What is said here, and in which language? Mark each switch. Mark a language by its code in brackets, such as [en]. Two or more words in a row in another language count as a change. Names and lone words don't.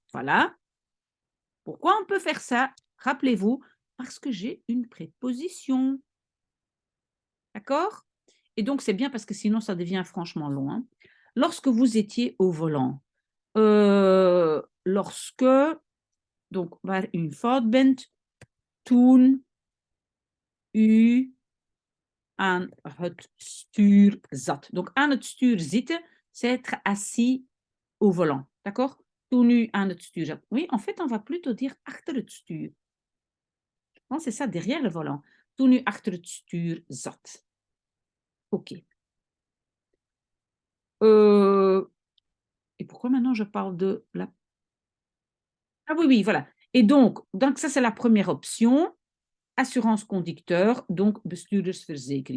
[fr] Voilà. Pourquoi on peut faire ça? Rappelez-vous, parce que j'ai une préposition. D'accord? Et donc, c'est bien parce que sinon, ça devient franchement long. Hein. Lorsque vous étiez au volant, lorsque, donc, [nl] waar u in fout bent, toen u aan het stuur zat. Donc, aan het stuur zitten, [fr] c'est être assis au volant. D'accord? [nl] Toen u aan het stuur zat. [fr] Oui, en fait, on va plutôt dire [nl] achter het stuur. [fr] Je pense que c'est ça, derrière le volant. [nl] Toen u achter het stuur zat. [fr] OK. Et pourquoi maintenant je parle de la... Ah oui, oui, voilà. Et donc ça, c'est la première option. Assurance conducteur, donc bestuurdersverzekering.